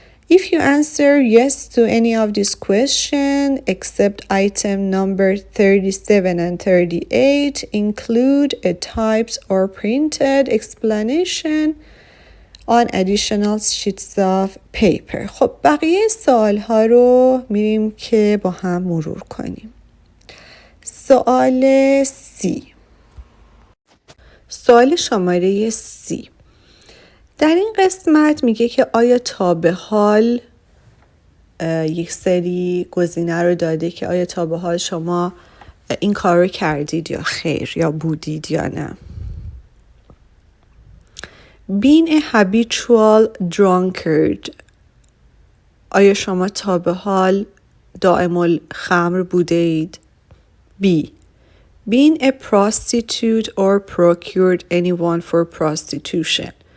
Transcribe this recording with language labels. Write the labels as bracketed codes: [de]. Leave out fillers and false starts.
[en] If you answer yes to any of these questions, except item number 37 and 38, include a typed or printed explanation on additional sheets of paper. [fa] خب بقیه سوال ها رو میریم که با هم مرور کنیم. سوال C. سوال شماره C. در این قسمت میگه که آیا تا به حال یک سری گزینه رو داده که آیا تا به حال شما این کار رو کردید یا خیر، یا بودید یا نه. [en] Being a habitual drunkard. [fa] آیا شما تا به حال دائم الخمر بوده اید؟ B. [en] Being a prostitute or procured anyone for prostitution.